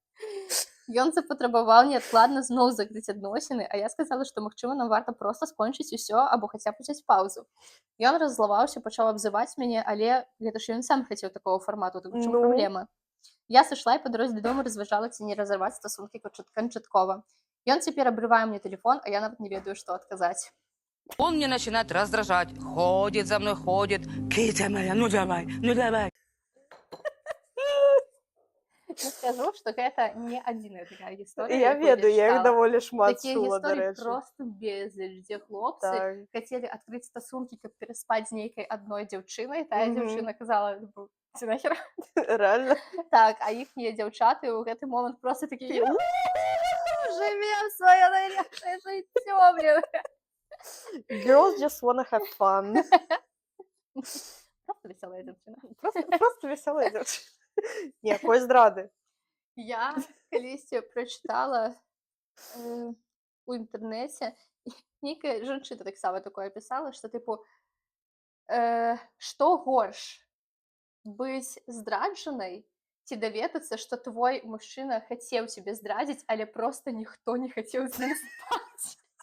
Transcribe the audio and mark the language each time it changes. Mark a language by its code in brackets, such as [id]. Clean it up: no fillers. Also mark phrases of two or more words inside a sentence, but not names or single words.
[be] неадкладна зноў закрыць адносіны, а я сказала, што, магчыма, нам варта проста скончыць усё або хаця б узяць паўзу. Ён раззлаваўся, пачаў абзываць мяне, але гэта ж ён сам хацеў такого фармату, так у чым Ну. праблема? Я сышла і па дарозе дадому разважала, ці не разарваць стасункі канчаткова. Ён цяпер абрывае мне тэлефон, а я нават не ведаю, што адказаць. [ru] Он мне начинает раздражать. Ходит за мной, ходит. Китя моя, ну давай, ну давай. [be] Я скажу, што гэта не адзіная такая гісторыя. Я якую ведаю, я іх чытала. даволі шмат Такія чула, гісторыі дарэчы. проста безліч, дзе хлопцы Так. хацелі адкрыць стасункі, каб пераспаць з нейкай адной дзяўчынай. Тая Мгм. дзяўчына казала, ці нахер? [ru] Реально. [be] Так, а іхнія дзяўчаты ў гэты момант проста такія жывем сваё найлепшае жыццё, блин. [en] Girls just wanna have fun. [be] Проста весёлая дзяўчына. Просто весёлая дзяўчына. Ніякой здрады. Я калісьці прачытала у інтэрнэце, нейкая жанчына таксама такое пісала, што тыпу што горш, быць здраджанай ці даведацца, што твой мужчына хацеў цябе здрадзіць, але проста ніхто не хацеў з ім спаць.